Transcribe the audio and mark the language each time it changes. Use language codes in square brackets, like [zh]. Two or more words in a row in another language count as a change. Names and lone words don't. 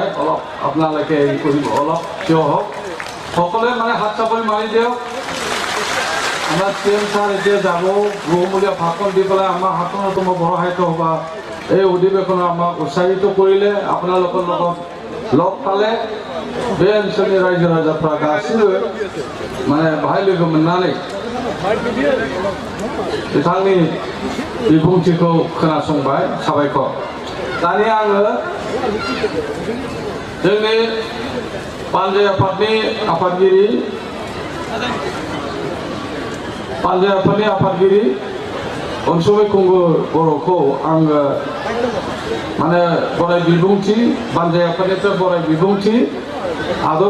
[as] অলপ আপোনালোকে হেৰি কৰিব অলপ থিয় হওক সকলোৱে মানে হাত চাপৰি মাৰি দিয়ক আমাৰ CM ছাৰ এতিয়া যাব বহুমূলীয়া ভাষণ দি পেলাই আমাৰ হাততো মই বড়ো সাহিত্য সভা এই অধিৱেশনত আমাক উৎসাহিত কৰিলে আপোনালোকৰ লগত লগ পালে [brx] बे ओनसोलनि रायजो राजाफ्रा गासिबो माने बाहाय लोगो मोननानै बिथांनि बिबुंथिखौ खोनासंबाय साबायखर दानिया आङो जोंनि पान्जे आफादनि आफादगिरि अनसुमै खुंगुर बर'खौ आङो माने बराय बिबुंथि पान्जे आफादनिफ्राय बराय बिबुंथि आदर